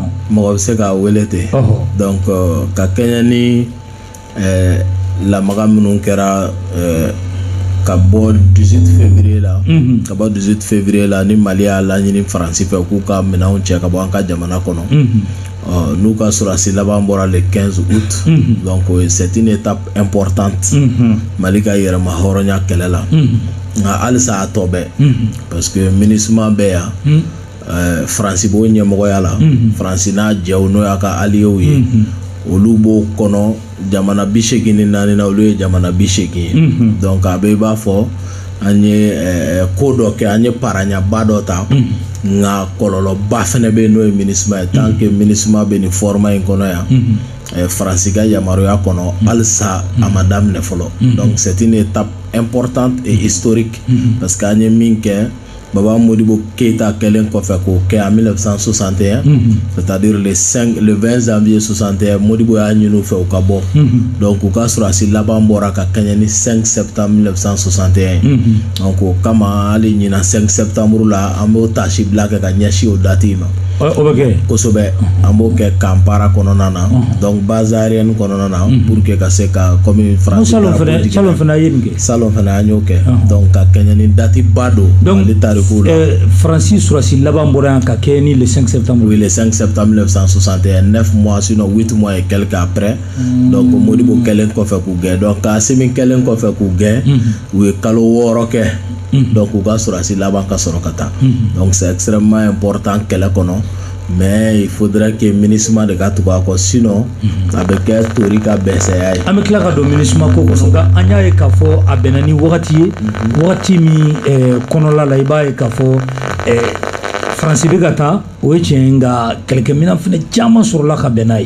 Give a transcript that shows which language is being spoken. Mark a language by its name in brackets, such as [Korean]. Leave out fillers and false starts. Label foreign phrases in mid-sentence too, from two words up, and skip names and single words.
[Bambara] mɔgɔ bɛ se k'a wele ten donc ka kɛɲɛ ni lamaga minnu kɛra ka bɔ 18 février la ka bɔ 18 février la ni Mali y'a laɲini Faransi fɛ k'u ka minɛnw cɛ ka bɔ an ka jamana kɔnɔ n'u ka sɔrɔdasi laban bɔra [French] le 15 août donc c'est une étape importante [Bambara] Mali ka yɛrɛma hɔrɔnya kɛlɛ la nka halisa a tɔ bɛ [French] parce que [Bambara] MINUSMA bɛ yan Faransi b'o ɲɛmɔgɔya la Faransi n'a jɛw n'o y'a ka alliés ye olu b'o kɔnɔ jamana 84 na olu ye jamana 80 ye donc a bɛ i b'a fɔ an ye ko dɔ kɛ an ye paraɲaba dɔ ta nka kɔlɔlɔba fɛnɛ bɛ yen n'o ye MINUSMA ye [French] tant que [Bambara] MINUSMA bɛ nin format in kɔnɔ yan Faransi ka yamaruya kɔnɔ halisa a ma daminɛ fɔlɔ [French] donc c'est une étape importante et historique parce que [Bambara] an ye min kɛ Baba Modibo Keïta kɛlen kɔfɛ k'o kɛ [French] en 1961 c'est-à-dire le 20 janvier 61 [Bambara] Modibo y'a ɲini u fɛ u ka bɔ donc u ka sɔrɔdasi laban bɔra ka kɛɲɛ ni [French] 5 septembre 1961 donc [Bambara] o kama hali ɲina 5 septembre la an b'o tasi bila kɛ ka ɲɛsin o date ma o bɛ kɛ kosɛbɛ an b'o kɛ Kampala kɔnɔna na donc [French] base aérienne [Bambara] kɔnɔna na [French] pour que [Bambara] ka se ka comme France salon fana ye nin kɛ salon fana an y'o kɛ donc ka kɛɲɛ ni date ba don Faransi sɔrɔdasi laban bɔra yan ka kɛ ni [French] le 5 septembre oui le 5 septembre 1961 9 mois sinon 8 mois et quelques après donc [Bambara] Modibo kɛlen kɔfɛ k'u gɛn donc Assimi kɛlen kɔfɛ k'u gɛn u ye kalo 6 kɛ donc u ka sɔrɔdasi laban ka sɔrɔ ka taa [French] donc c'est extrêmement important [Bambara] kɛlɛ kɔnɔ [French] mais il faudrait que MINUSMA [Bambara] de ka tugu a kɔ sinon a bɛ kɛ tori ka bɛnsɛya ye. An bɛ tila ka don MINUSMA ko kɔnɔ nka an y'a ye k'a fɔ a bɛnna ni wagati ye wagati min kɔnɔla la i b'a ye k'a fɔ Faransi bɛ ka taa o ye tiɲɛ nka kɛlɛkɛminɛn fana caman sɔrɔla ka bɛn n'a ye.